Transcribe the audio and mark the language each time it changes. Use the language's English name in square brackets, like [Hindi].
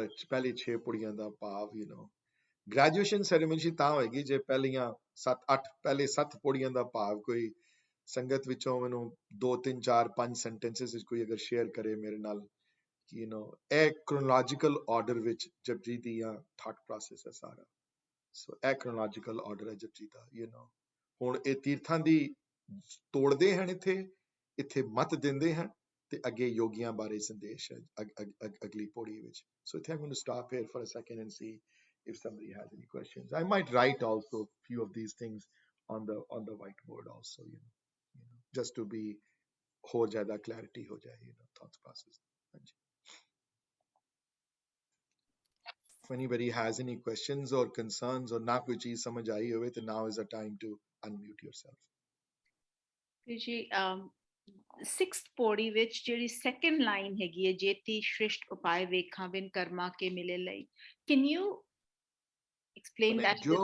[Punjabi] ਪਹਿਲੇ 6 ਪੌੜੀਆਂ ਦਾ ਭਾਵ, ਗ੍ਰੈਜੂਏਸ਼ਨ ਸੈਰੇਮਨੀ ਤਾਂ ਹੋਏਗੀ ਜੇ ਪਹਿਲੀਆਂ 7-8 ਪਹਿਲੇ 7 ਪੌੜੀਆਂ ਦਾ ਭਾਵ ਕੋਈ ਸੰਗਤ ਵਿੱਚੋਂ ਮੈਨੂੰ 2 3 4 5 ਸੈਂਟੈਂਸਸ ਵਿੱਚ ਕੋਈ ਅਗਰ ਸ਼ੇਅਰ ਕਰੇ ਮੇਰੇ ਨਾਲ ਕਿ ਇਹ ਕ੍ਰੋਨੋਲੋਜੀਕਲ ਆਰਡਰ ਵਿੱਚ ਜਪਜੀ ਦੀਆਂ ਥਾਟ ਪ੍ਰੋਸੈਸ ਹੈ ਸਾਰਾ। ਸੋ ਇਹ ਕ੍ਰੋਨੋਲੋਜੀਕਲ ਆਰਡਰ ਹੈ ਜਪਜੀ ਦਾ। ਹੁਣ ਇਹ ਤੀਰਥਾਂ ਦੀ ਤੋੜਦੇ ਹਨ, ਇੱਥੇ ਮਤ ਦਿੰਦੇ ਹਨ, ਤੇ ਅੱਗੇ ਯੋਗੀਆਂ ਬਾਰੇ ਸੰਦੇਸ਼ ਹੈ ਅਗਲੀ ਪੌੜੀ ਵਿੱਚ। ਸੋ ਇੱਥੇ [English] I'm going to stop here for a second and see if somebody has any questions. I might write also a few of these things on the whiteboard also, just to be [Punjabi] ਹੋਰ ਜ਼ਿਆਦਾ [English] clarity ਹੋ ਜਾਏ, thought process. ਹਾਂਜੀ। If anybody has any questions or concerns, or [Punjabi] ਨਾ ਕੋਈ ਚੀਜ਼ ਸਮਝ ਆਈ ਹੋਵੇ, ਤੇ [English] now is the time to unmute yourself. [Punjabi] ਜੀ 6th ਪੌੜੀ ਵਿੱਚ ਜਿਹੜੀ ਸੈਕੰਡ ਲਾਈਨ ਹੈਗੀ ਹੈ, ਜੇਤੀ ਸ਼੍ਰਿਸ਼ਟ ਉਪਾਏ ਵੇਖਾਂ ਬਿਨ ਕਰਮਾ ਕੇ ਮਿਲੇ ਲਈ, [English] can you explain that?